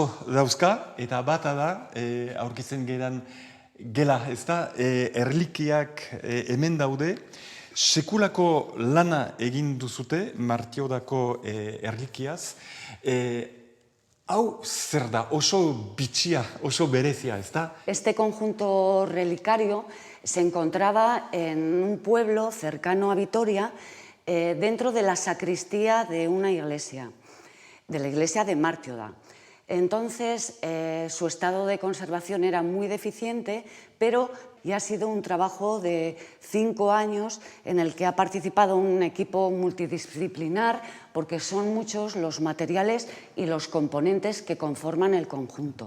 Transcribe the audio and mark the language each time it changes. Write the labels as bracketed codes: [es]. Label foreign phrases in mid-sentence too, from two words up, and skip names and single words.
[eu] dauzka, eta bata da, aurkitzen geran gela, ez da, erlikiak hemen daude, sekulako lana egin duzute, Martiodako erlikiaz, hau zer da, oso bitxia, oso berezia, ez da? [es] Este conjunto relicario se encontraba en un pueblo cercano a Vitoria, dentro de la sacristía de una iglesia, de la iglesia de Mártioda. Entonces, su estado de conservación era muy deficiente, pero ya ha sido un trabajo de 5 años en el que ha participado un equipo multidisciplinar, porque son muchos los materiales y los componentes que conforman el conjunto.